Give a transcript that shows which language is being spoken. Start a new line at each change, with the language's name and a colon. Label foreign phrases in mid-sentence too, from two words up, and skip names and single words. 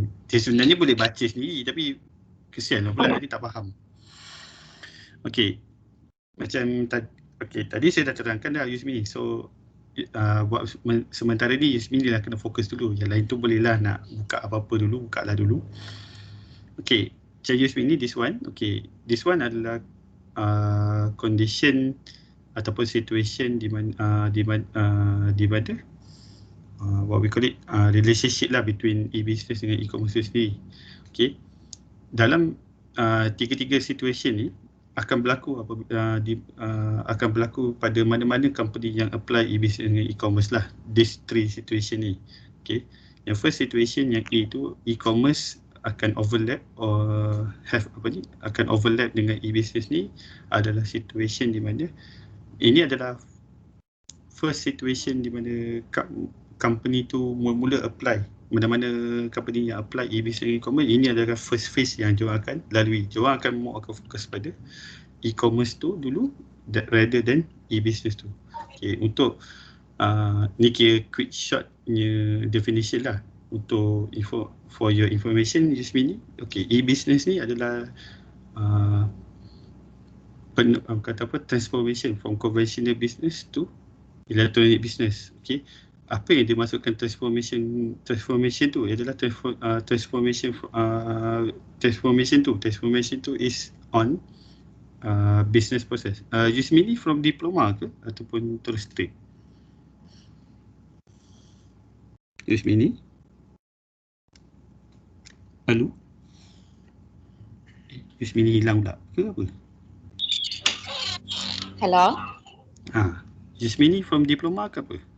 Malay: Dia sebenarnya boleh baca sendiri, tapi kesian lah pula dia tak faham. Okay, macam tadi saya dah terangkan dah Yusmini. So buat sementara ni Yusmini lah kena fokus dulu. Yang lain tu bolehlah nak buka apa-apa dulu, bukalah dulu. Okay, macam Yusmini,
English: this one
Malay: adalah condition ataupun situation di mana
English: what we call it,
Malay: relationship lah
English: between e-business
Malay: dengan e-commerce sendiri. Okay, dalam tiga-tiga situation ni akan berlaku pada mana-mana company yang
English: apply e-business
Malay: dengan e-commerce lah.
English: These three situation ni.
Malay: Okay, yang
English: first situation
Malay: yang A tu, e-commerce akan overlap akan overlap dengan e-business ni, adalah situation di mana ini adalah
English: first situation
Malay: di mana company tu mula-mula apply. Mana-mana company yang
English: apply e-business e-commerce,
Malay: ini adalah
English: first phase
Malay: yang diorang akan lalui. Diorang akan fokus pada e-commerce tu dulu,
English: rather than e-business tu.
Malay: Okay, untuk ni kira
English: quick short
Malay: punya definition lah untuk
English: for your information
Malay: Yusmini. Okay, e-business ni adalah kata apa,
English: transformation from conventional business to electronic business.
Malay: Okay, apa yang dimasukkan transformation tu adalah transformation tu
English: is on business process.
Malay: Yusmini
English: from diploma
Malay: ke ataupun terus straight? Yusmini? Halo? Yusmini hilang pula ke apa? Hello. Yusmini
English: from diploma
Malay: ke apa?